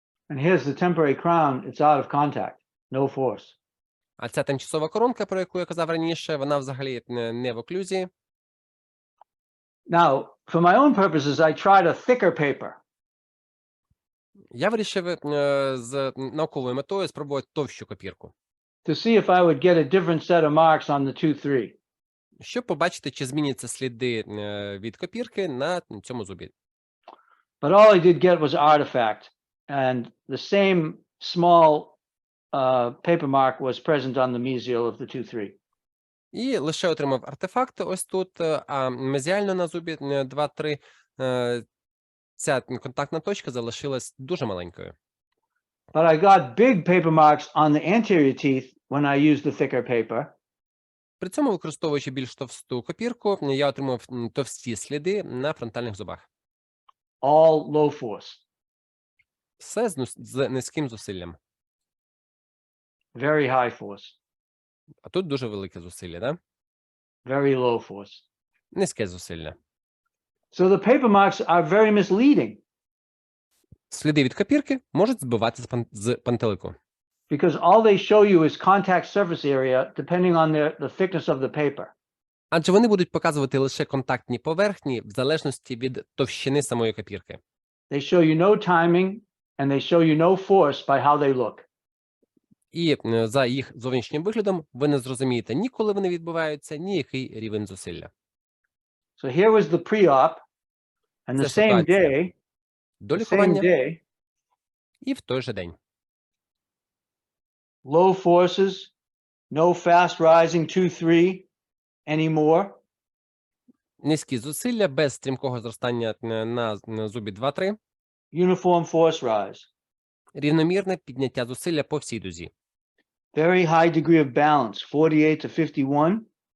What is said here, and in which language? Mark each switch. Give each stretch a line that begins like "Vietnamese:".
English: And here's the temporary crown. It's out of contact, no force.
Ukrainian: А ця тимчасова коронка, про яку я казав раніше, вона взагалі не в оклюзії.
English: Now, for my own purposes, I tried a thicker paper.
Ukrainian: Я вирішив з науковою метою спробувати товщу копірку.
English: To see if I would get a different set of marks on the 2.3.
Ukrainian: Щоб побачити, чи зміняться сліди від копірки на цьому зубі.
English: But all I did get was artifact, and the same small paper mark was present on the mesial of the 2.3.
Ukrainian: І лише отримав артефакт ось тут, а мезіально на зубі 2.3 ця контактна точка залишилась дуже маленькою.
English: But I got big paper marks on the anterior teeth when I used the thicker paper.
Ukrainian: При цьому, використовуючи більш товсту копірку, я отримав товсті сліди на фронтальних зубах.
English: All low force.
Ukrainian: Все з низьким зусиллям.
English: Very high force.
Ukrainian: А тут дуже велике зусилля, да?
English: Very low force.
Ukrainian: Низьке зусилля.
English: So the paper marks are very misleading.
Ukrainian: Сліди від копірки можуть збивати з пантелику.
English: Because all they show you is contact surface area depending on the thickness of the paper.
Ukrainian: Адже вони будуть показувати лише контактні поверхні в залежності від товщини самої копірки.
English: They show you no timing and they show you no force by how they look.
Ukrainian: І за їх зовнішнім виглядом ви не зрозумієте ні коли вони відбуваються, ні який рівень зусилля.
English: So here was the pre-op, and the
Ukrainian: Це
English: same
Ukrainian: ситуація
English: day,
Ukrainian: до
English: the same
Ukrainian: лікування
English: day,
Ukrainian: і в той же день.
English: low forces, no fast rising 2-3 anymore.
Ukrainian: Низькі зусилля без стрімкого зростання на зубі 2-3.
English: Uniform force rise.
Ukrainian: Рівномірне підняття зусилля по всій дузі.
English: Very high degree of balance, 48 to 51.